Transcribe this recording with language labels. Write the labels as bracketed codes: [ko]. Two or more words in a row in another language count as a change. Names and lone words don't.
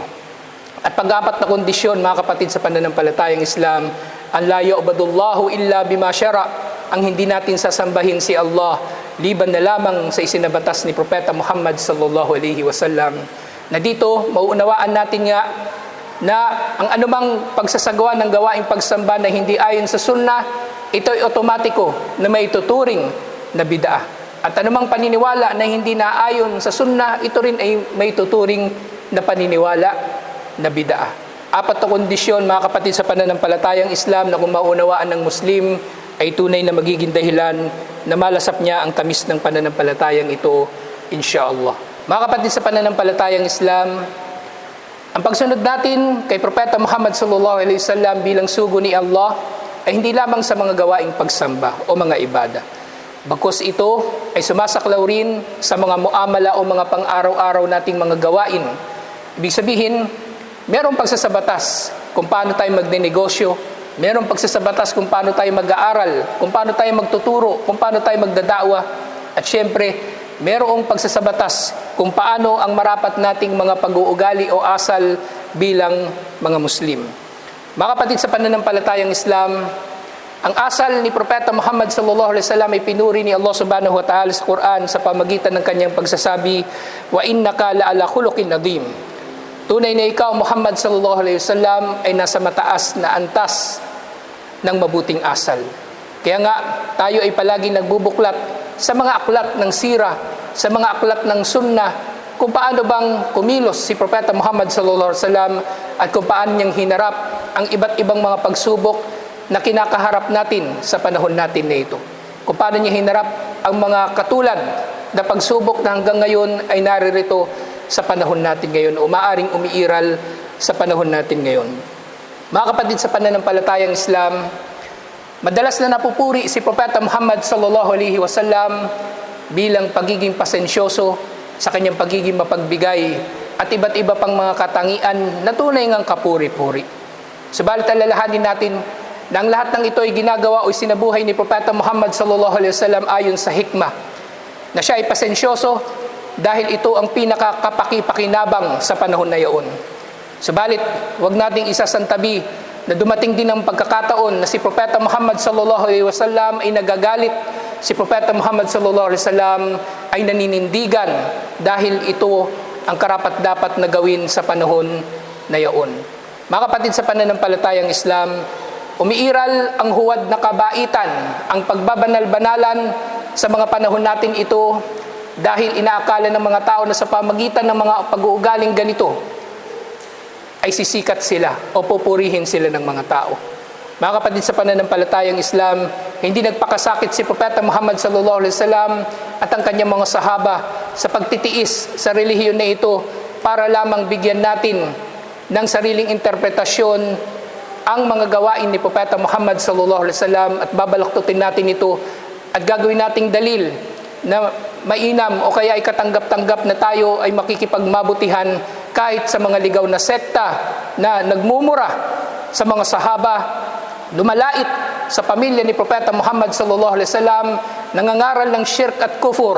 [tl] At pang-apat na kondisyon, mga kapatid sa pananampalatayang Islam, [ar] أن لا يعبد الله إلا بما شرع, [tl] ang hindi natin sasambahin si Allah liban na lamang sa isinabatas ni Propeta Muhammad [ar] صلى الله عليه وسلم. [tl] Na dito, mauunawaan natin nga na ang anumang pagsasagawa ng gawaing pagsamba na hindi ayon sa sunnah, ito ay otomatiko na may tuturing na bid'ah. At anumang paniniwala na hindi naayon sa sunnah, ito rin ay may tuturing na paniniwala na bid'ah. Apat na kondisyon, mga kapatid sa pananampalatayang Islam, na kung maunawaan ng Muslim, ay tunay na magiging dahilan na malasap niya ang tamis ng pananampalatayang ito, insyaAllah. Mga kapatid sa pananampalatayang Islam, ang pagsunod natin kay Propeta Muhammad [ar] صلى الله عليه وسلم [tl] bilang sugo ni Allah ay hindi lamang sa mga gawaing pagsamba o mga ibada. Bagkus ito ay sumasaklaw rin sa mga muamala o mga pang-araw-araw nating mga gawain. Ibig sabihin, merong pagsasabatas kung paano tayo magnenegosyo, merong pagsasabatas kung paano tayo mag-aaral, kung paano tayo magtuturo, kung paano tayo magdada'wa, at syempre, merong pagsasabatas kung paano ang marapat nating mga pag-uugali o asal bilang mga Muslim. Mga kapatid sa pananampalatayang Islam, ang asal ni Propeta Muhammad [ar] صلى الله عليه وسلم [tl] ay pinuri ni Allah [ar] سبحانه وتعالى [tl] sa Quran sa pamagitan ng kanyang pagsasabi, [ar] "وإنك لعلى خلق عظيم." [tl] Tunay na ikaw, [ar] محمد صلى الله عليه وسلم, [tl] ay nasa mataas na antas ng mabuting asal. Kaya nga, tayo ay palagi nagbubuklat sa mga aklat ng sira, sa mga aklat ng sunnah, kung paano bang kumilos si Propeta Muhammad [ar] صلى الله عليه وسلم [tl] at kung paano niyang hinarap ang iba't ibang mga pagsubok na kinakaharap natin sa panahon natin na ito. Kung paano niya hinarap ang mga katulad na pagsubok na hanggang ngayon ay naririto sa panahon natin ngayon o maaring umiiral sa panahon natin ngayon. Mga kapatid sa pananampalatayang Islam, madalas na napupuri si Propeta Muhammad [ar] صلى الله عليه وسلم [tl] bilang pagiging pasensyoso, sa kanyang pagiging mapagbigay at iba't iba pang mga katangian na tunay ngang kapuri-puri. Subalit alalahanin natin na ang lahat ng ito ay ginagawa o sinabuhay ni Propeta Muhammad [ar] صلى الله عليه وسلم [tl] ayon sa hikmah, na siya ay pasensyoso dahil ito ang pinakakapakipakinabang sa panahon na iyon. Subalit, huwag nating isasantabi na dumating din ang pagkakataon na si Propeta Muhammad [ar] صلى الله عليه وسلم [tl] ay nagagalit, si Propeta Muhammad [ar] صلى الله عليه وسلم [tl] ay naninindigan dahil ito ang karapat-dapat na gawin sa panahon na iyon. Mga kapatid sa pananampalatayang Islam, umiiral ang huwad na kabaitan, ang pagbabanal-banalan sa mga panahon natin ito dahil inaakala ng mga tao na sa pamagitan ng mga pag-uugaling ganito ay sisikat sila o pupurihin sila ng mga tao. Mga kapatid sa pananampalatayang Islam, hindi nagpakasakit si Propeta Muhammad [ar] صلى الله عليه وسلم [tl] at ang kanyang mga sahaba sa pagtitiis sa relihiyon na ito para lamang bigyan natin ng sariling interpretasyon ang mga gawain ni Propeta Muhammad [ar] صلى الله عليه وسلم [tl] at babalaktutin natin ito at gagawin nating dalil na mainam o kaya ay katanggap-tanggap na tayo ay makikipagmabutihan kahit sa mga ligaw na sekta na nagmumura sa mga sahaba, lumalait sa pamilya ni Propeta Muhammad [ar] صلى الله عليه وسلم, [tl] nangangaral ng shirk at kufur.